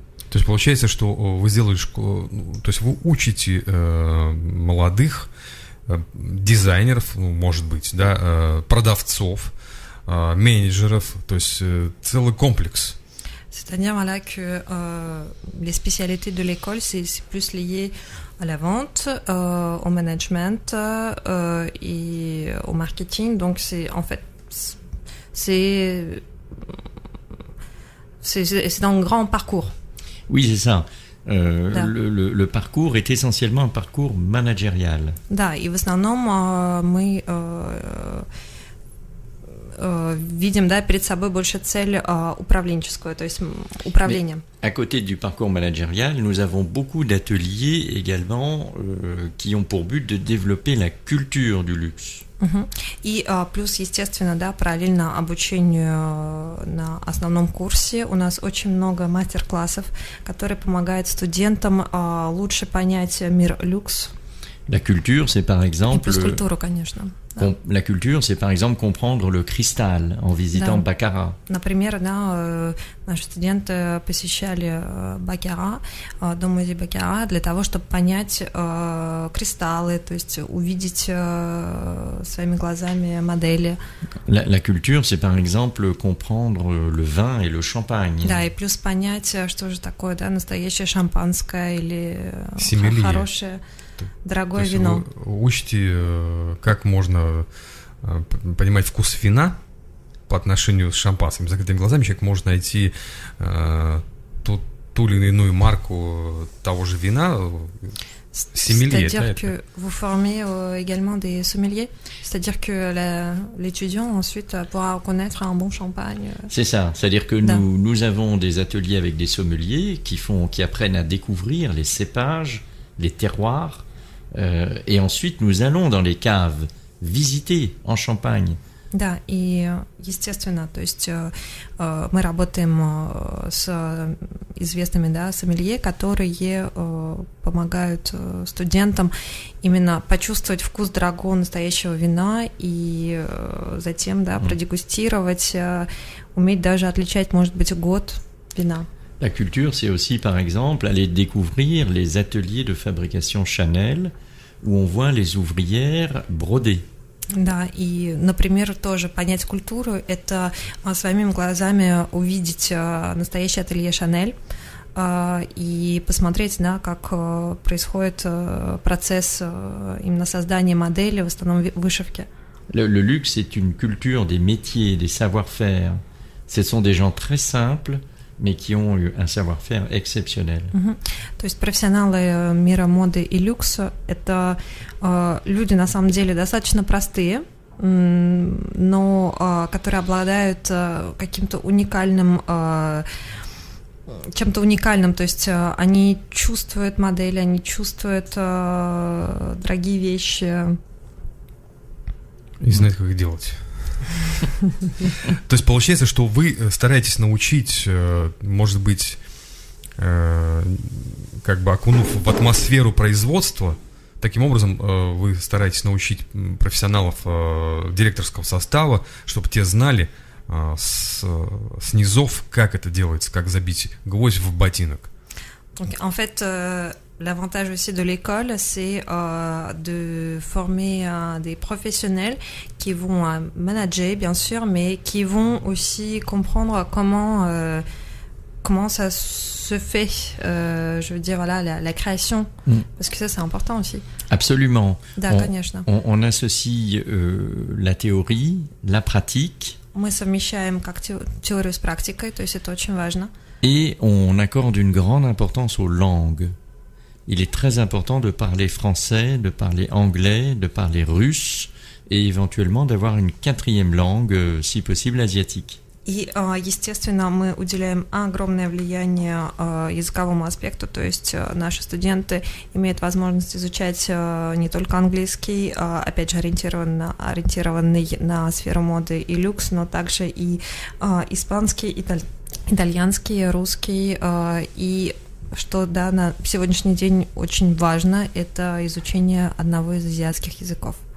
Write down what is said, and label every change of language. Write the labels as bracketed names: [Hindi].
[Russian] То есть получается, что вы сделали школу, то есть вы учите молодых дизайнеров, ну, может быть, да, продавцов, менеджеров, то есть целый комплекс. [French] C'est-à-dire, voilà, que les spécialités de l'école, c'est plus lié à la vente, au management et au marketing. Donc, c'est en fait, c'est un grand parcours. Oui, c'est ça. Le parcours est essentiellement un parcours managérial. [Russian] Да, и в основном мы видим, да, перед собой больше цель управленческую, то есть управление. [French] Mais à côté du parcours managérial, nous avons beaucoup d'ateliers également qui ont pour but de développer la culture du luxe. [Russian] И плюс, естественно, да, параллельно обучению на основном курсе у нас очень много мастер-классов, которые помогают студентам лучше понять мир люкс. [French] La culture, c'est par exemple. [Russian] И плюс культуру, конечно. [French] La culture, c'est par exemple comprendre le cristal en visitant Baccarat. [Russian] Например, да, наши студенты посещали Баккара, дом-музей Баккара, для того, чтобы понять кристаллы, то есть увидеть своими глазами модели. [French] La culture, c'est par exemple comprendre le vin et le champagne. [Russian] Да, и плюс понять, что же такое, да, настоящее шампанское или хорошее. Дорогое вино. Вы учите, как можно понимать вкус вина по отношению с шампанским. С закрытыми глазами человек может найти ту или иную marque того же вина. [French] Sommelier, c'est-à-dire que vous formez également des sommeliers, c'est-à-dire que l'étudiant ensuite pourra reconnaître un bon champagne. C'est ça, c'est-à-dire que nous avons des ateliers avec des sommeliers qui apprennent à découvrir les cépages, les terroirs, et ensuite nous allons dans les caves visiter en Champagne. [Russian] Да, и естественно, то есть мы работаем с известными, да, сомелье, которые помогают студентам именно почувствовать вкус дорогого настоящего вина и затем, да, продегустировать, уметь даже отличать, может быть, год вина. [French] La culture, c'est aussi, par exemple, aller découvrir les ateliers de fabrication Chanel, où on voit les ouvrières broder. [Russian] Да, и, например, тоже понять культуру – это своими глазами увидеть настоящее ателье Chanel и посмотреть, да, как происходит процесс именно создания модели, в основном вышивки. [French] Le luxe, c'est une culture des métiers, des savoir-faire. Ce sont des gens très simples, mais qui ont eu un savoir-faire exceptionnel. [Russian] То есть профессионалы мира моды и люкса – это люди, на самом деле, достаточно простые, но которые обладают каким-то уникальным, чем-то уникальным, то есть они чувствуют модели, они чувствуют дорогие вещи. И знают, как их делать. То есть получается, что вы стараетесь научить, может быть, как бы окунув в атмосферу производства, таким образом вы стараетесь научить профессионалов директорского состава, чтобы те знали с низов, как это делается, как забить гвоздь в ботинок. [French] En fait, l'avantage aussi de l'école, c'est de former des professionnels qui vont manager, bien sûr, mais qui vont aussi comprendre comment ça se fait, je veux dire, voilà, la création, parce que ça, c'est important aussi. Absolument. [Russian] Да, конечно. [French] On associe la théorie, la pratique. [Russian] Мы совмещаем как теорию с практикой, то есть это очень важно. [French] Et on accorde une grande importance aux langues. Il est très important de parler français, de parler anglais, de parler russe et éventuellement d'avoir une quatrième langue, si possible asiatique. [Russian] И, естественно, мы уделяем огромное влияние языковому аспекту, то есть наши студенты имеют возможность изучать не только английский, опять же, ориентированный на сферу моды и люкс, но также и испанский, итальянский, русский, и что, да, на сегодняшний день очень важно, это изучение одного из азиатских языков.